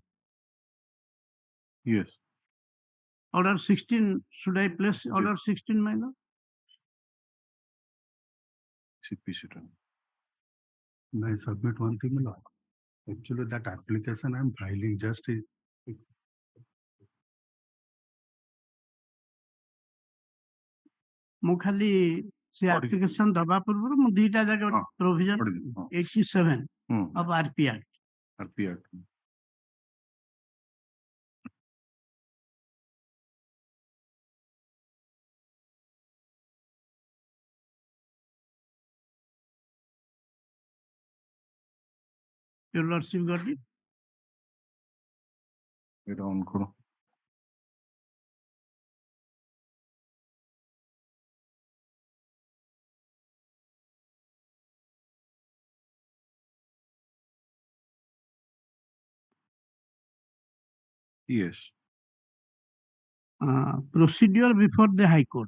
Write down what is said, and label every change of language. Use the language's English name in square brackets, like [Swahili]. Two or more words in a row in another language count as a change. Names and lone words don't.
[English] Yes. Order 16, should I place Order 16, my lord? CPC. May I submit one thing, my lord? Actually, that application I'm filing just is. [Odia] ମୁଁ ଖାଲି ସେ application ଦବା ପୂର୍ବରୁ ମୁଁ ଦୁଇଟା ଜାଗା [English] provision 87 of RP Act. RP Act. Your Lordship got it? [Bangla] এটা অন করো। [English] Yes. Procedure before the High Court.